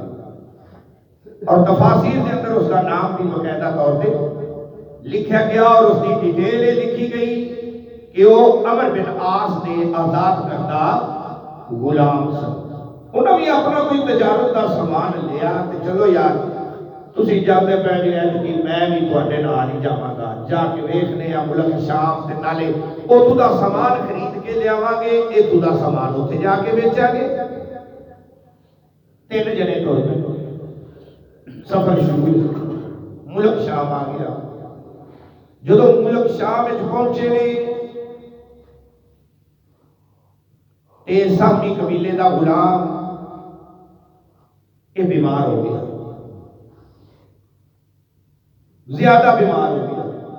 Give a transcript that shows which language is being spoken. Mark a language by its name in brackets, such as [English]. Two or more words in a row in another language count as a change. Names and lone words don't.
[Urdu] اور تفاسیر کے اندر اس کا نام بھی باقاعدہ طور پہ لکھا گیا اور اس کی ڈیٹیل لکھی گئی کہ وہ عمر بن عاص نے آزاد کردہ غلام سن. [Punjabi] انہوں نے اپنا کوئی تجارت کا سامان لیا کہ چلو یار تسی جاتے پہ گئے کہ میں بھی تواڈے نال ہی جاواں گا, جا کے ویکھنے آ ملک شام تے نالے اوتھوں دا سامان خرید کے لیاواں گے, ایتھوں دا سامان اوتھے جا کے بیچاں گے. تین جنے تو سفر شروع. ملک شام آ گیا. جدو ملک شام وچ پہنچے نے تے سہمی قبیلے دا غلام یہ بیمار ہو گیا, زیادہ بیمار ہو گیا.